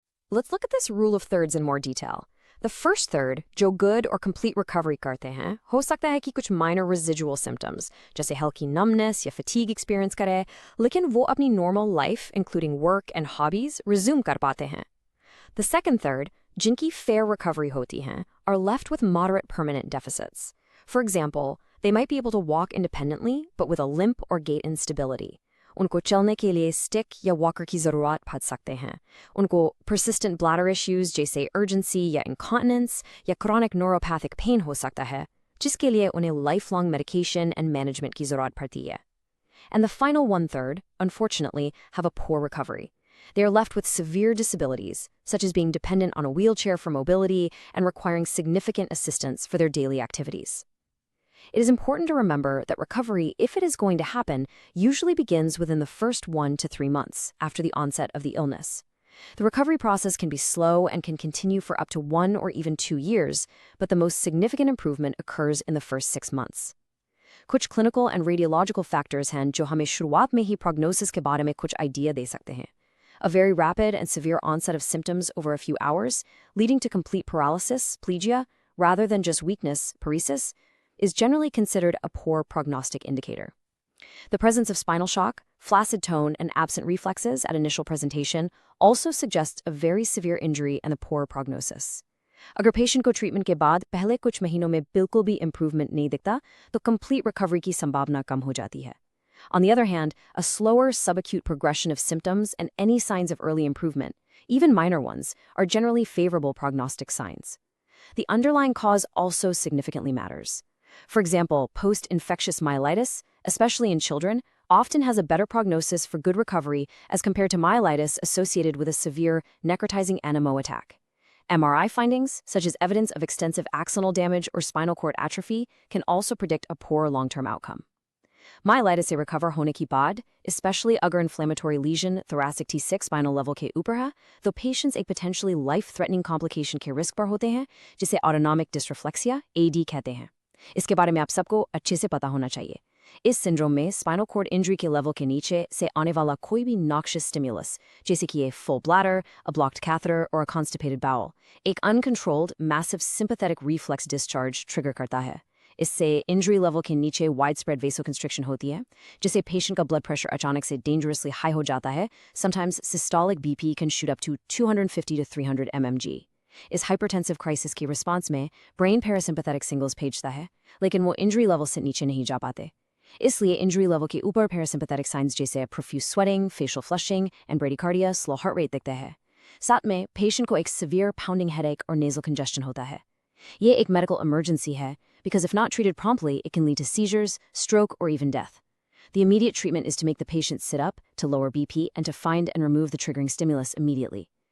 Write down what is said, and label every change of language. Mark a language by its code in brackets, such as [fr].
[en] Let's look at this rule of thirds in more detail. The first third, जो good or complete recovery करते हैं, हो सकता है कि कुछ minor residual symptoms, जैसे हल्की numbness या fatigue experience करे, लेकिन वो अपनी normal life, including work and hobbies, resume कर पाते हैं. The second third, [hi] जिनकी fair recovery होती हैं [en] are left with moderate permanent deficits. For example, they might be able to walk independently but with a limp or gait instability. [hi] उनको चलने के लिए स्टिक या वॉकर की ज़रूरत पड़ सकते हैं. उनको persistent bladder issues जैसे urgency या incontinence या chronic neuropathic pain हो सकता है, जिसके लिए उन्हें lifelong medication and management की ज़रूरत पड़ती है. [en] And the final one-third, unfortunately, have a poor recovery. They are left with severe disabilities, such as being dependent on a wheelchair for mobility and requiring significant assistance for their daily activities. It is important to remember that recovery, if it is going to happen, usually begins within the first 1 to 3 months after the onset of the illness. The recovery process can be slow and can continue for up to 1 or even 2 years, but the most significant improvement occurs in the first 6 months. [hi] कुछ clinical and radiological factors हैं जो हमें शुरुआत में ही prognosis के बारे में कुछ idea दे सकते हैं. [en] A very rapid and severe onset of symptoms over a few hours, leading to complete paralysis, plegia, rather than just weakness, paresis, is generally considered a poor prognostic indicator. The presence of spinal shock, flaccid tone, and absent reflexes at initial presentation also suggests a very severe injury and a poor prognosis. [hi] अगर patient को treatment के बाद पहले कुछ महीनों में बिल्कुल भी improvement नहीं दिखता, तो complete recovery की संभावना कम हो जाती है. [en] On the other hand, a slower subacute progression of symptoms and any signs of early improvement, even minor ones, are generally favorable prognostic signs. The underlying cause also significantly matters. For example, post-infectious myelitis, especially in children, often has a better prognosis for good recovery as compared to myelitis associated with a severe necrotizing NMO attack. MRI findings, such as evidence of extensive axonal damage or spinal cord atrophy, can also predict a poor long-term outcome. [hi] Myelitis से recover होने की बाद, especially अगर inflammatory lesion thoracic T6 spinal level के ऊपर है, तो patients एक potentially life-threatening complication के risk पर होते हैं, जिसे autonomic dysreflexia (AD) कहते हैं. इसके बारे में आप सबको अच्छे से पता होना चाहिए. [en] इस syndrome में spinal cord injury के level के नीचे से आने वाला कोई भी noxious stimulus, जैसे कि a full bladder, a blocked catheter, or a constipated bowel, एक uncontrolled massive sympathetic reflex discharge trigger करता है. [hi] इससे injury level के नीचे widespread vasoconstriction होती है, जिससे patient का blood pressure अचानक से dangerously high हो जाता है. [en] Sometimes systolic BP can shoot up to 250 to 300 mmg. [hi] इस hypertensive crisis की response में brain parasympathetic signals भेजता है, लेकिन वो injury level से नीचे नहीं जा पाते. [en] इसलिए injury level के ऊपर parasympathetic signs जैसे profuse sweating, facial flushing, and bradycardia, slow heart rate दिखते हैं. [hi] साथ में patient को एक severe pounding headache और nasal congestion होता है. ये एक medical emergency है, [en] because if not treated promptly, it can lead to seizures, stroke, or even death. The immediate treatment is to make the patient sit up, to lower BP, and to find and remove the triggering stimulus immediately.